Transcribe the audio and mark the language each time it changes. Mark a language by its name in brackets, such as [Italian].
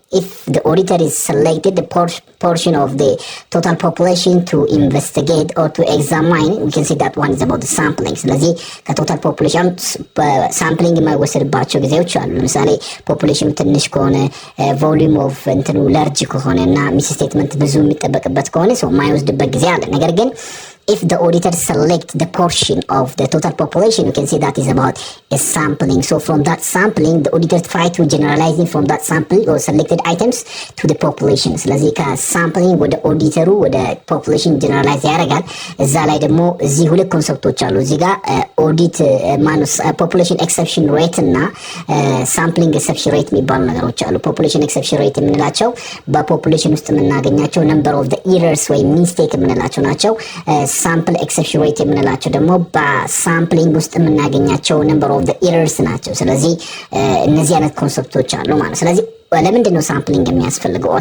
[English] If the auditor is selected the portion of the total population to investigate or to examine, we can say that one is about the sampling. [Amharic] ስለዚህ ከቶታል ፖፑሌሽን ሳምፕሊንግ የማይወሰድባቸው ጊዜዎች አሉ። ለምሳሌ ፖፑሌሽኑ ትንሽ ከሆነ ቮሊዩም ኦፍ እንትኑ ላርጅ ከሆነ እና ሚስ ስቴትመንት ብዙ የሚጠበቅበት ከሆነ ሰው የማይወስድበት ጊዜ አለ። ነገር ግን [English] if the auditor select the portion of the total population, you can say that is about a sampling. So from that sampling, the auditor try to generalizing from that sample or selected items to the population. [Amharic] ስለዚህ ከሳምፕሊንግ ወደ ኦዲተሩ ወደ ፖፑሌሽን ጀነራላይዝ ያደርጋል። እዛ ላይ ደግሞ እዚህ ሁለት ኮንሰፕቶች አሉ። እዚህ ጋር ኦዲት ማኑስ ፖፑሌሽን ኤክሰፕሽን ሬት እና ሳምፕሊንግ ኤክሰፕሽን ሬት የሚባሉ ነገሮች አሉ። ፖፑሌሽን ኤክሰፕሽን ሬት የምንላቸው በፖፑሌሽን ውስጥ የምናገኛቸው ነምበር ኦፍ ዘ ኢረርስ ወይም ሚስቴክ የምንላቸው ናቸው። ሳምፕል ኤክሰፕሽን ሬት የምንላቸው ደግሞ በሳምፕሊንግ ውስጥ የምናገኛቸው ነምበር ኦፍ ዘ ኢረርስ ናቸው። ስለዚህ እነዚህ አይነት ኮንሰፕቶች አሉ ማለት። ስለዚህ ለምንድን ነው ሳምፕሊንግ የሚያስፈልገው?